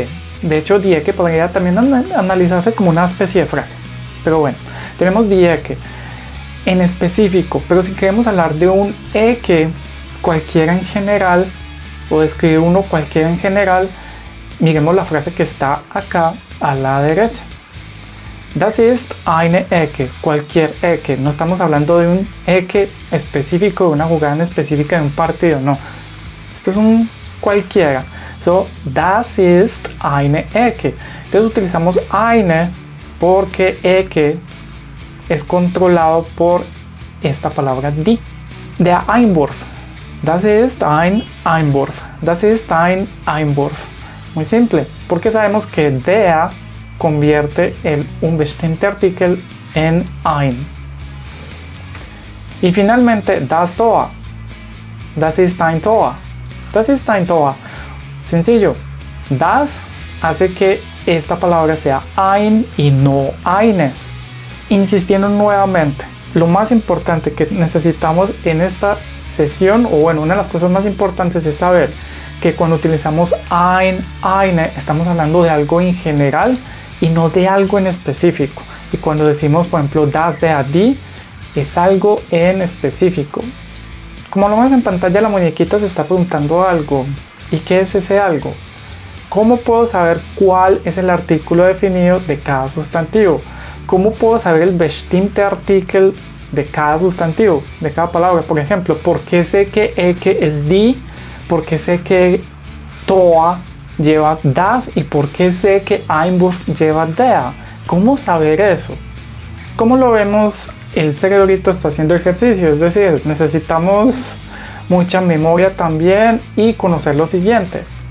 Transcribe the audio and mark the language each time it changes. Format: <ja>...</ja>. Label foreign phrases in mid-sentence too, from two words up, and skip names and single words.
<es>De hecho,</es> <de>die Ecke</de> <es>podría también analizarse como una especie de frase. Pero bueno, tenemos</es> <de>die Ecke</de> <es>en específico. Pero si queremos hablar de un Ecke cualquiera en general, o describir uno cualquiera en general, miremos la frase que está acá a la derecha.</es> <de>Das ist eine Ecke,</de> <es>cualquier Ecke. No estamos hablando de un Ecke específico, de una jugada en específica de un partido, no. Esto es un cualquiera.</es> <de>So, das ist eine Ecke.</de> <es>Entonces utilizamos eine porque Ecke es controlado por esta palabra die.</es> <de>Der Einwurf. Das ist ein Einwurf. Das ist ein Einwurf.</de> <es>Muy simple, porque sabemos que der convierte un</es> <de>bestimmte Artikel</de> <es>en ein. Y finalmente,</es> <de>das Tor. Das ist ein Tor. Das ist ein Tor.</de> <es>Sencillo. Das hace que esta palabra sea ein y no eine. Insistiendo nuevamente, lo más importante que necesitamos en esta sesión, o bueno, una de las cosas más importantes es saber que cuando utilizamos</es> <de>ein, eine,</de> <es>estamos hablando de algo en general y no de algo en específico. Y cuando decimos, por ejemplo,</es> <de>das, der, die,</de> <es>es algo en específico. Como lo vemos en pantalla, la muñequita se está preguntando algo. ¿Y qué es ese algo? ¿Cómo puedo saber cuál es el artículo definido de cada sustantivo? ¿Cómo puedo saber el</es> <de>bestimmte Artikel</de> <es>de cada sustantivo, de cada palabra? Por ejemplo, ¿por qué sé que Ecke es die? ¿Por qué sé que Tor lleva das? ¿Y por qué sé que Einwurf lleva der? ¿Cómo saber eso? Como lo vemos, el cerebrito está haciendo ejercicio, es decir, necesitamos mucha memoria también y conocer lo siguiente.</es>